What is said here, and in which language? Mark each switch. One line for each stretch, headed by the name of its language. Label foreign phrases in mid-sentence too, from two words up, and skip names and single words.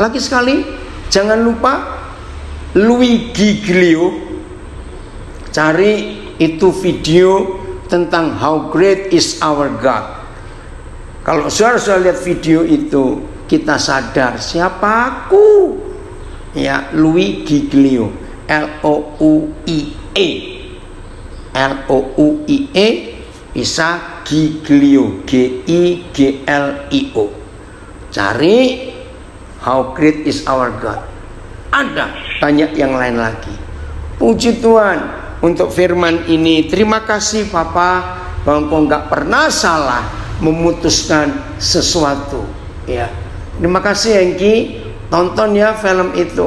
Indonesian: Lagi sekali, jangan lupa Luigi Giglio, cari itu video tentang How Great Is Our God. Kalau saudara lihat video itu, kita sadar siapa aku. Ya, Luigi Giglio, Louie L-O-U-I-E, bisa Giglio, G-I-G-L-I-O. Cari How Great Is Our God. Ada banyak yang lain lagi. Puji Tuhan untuk firman ini. Terima kasih Papa, bahwa Engkau nggak pernah salah memutuskan sesuatu. Ya, terima kasih Hengki. Tonton ya film itu.